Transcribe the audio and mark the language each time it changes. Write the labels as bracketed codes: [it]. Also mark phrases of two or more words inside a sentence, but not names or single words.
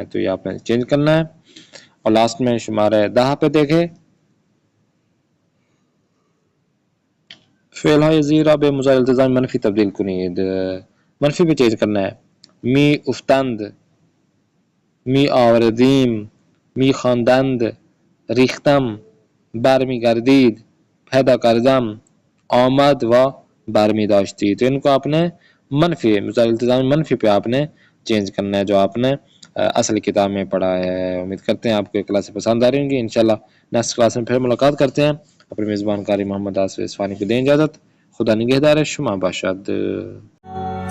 [ur] تو یہ آپ نے چینج کرنا ہے. اور لاسٹ میں شمارے 10 پہ دیکھیں. [fa] فعل های زیر را به مضارع التزامی منفی تبدیل کنید. [ur] منفی پہ چینج کرنا ہے. [fa] می افتند، می آوردیم، می خواندند، ریختم، برمی گردید، پیدا کردم، آمد و برمی داشتی. [ur] تو ان کو آپ نے [fa] منفی مضارع التزامی منفی [ur] پہ آپ نے چینج کرنا ہے جو آپ نے اصل کتاب میں پڑھا ہے. امید کرتے ہیں آپ کو یہ کلاسیں پسند آ رہی ہوں گی. انشاءاللہ [en] next class [ur] میں پھر ملاقات کرتے ہیں. اپنے میزبان قاری محمد آصف اصفہانی کو دیں اجازت. [fa] خدا نگہدار. شما باشد.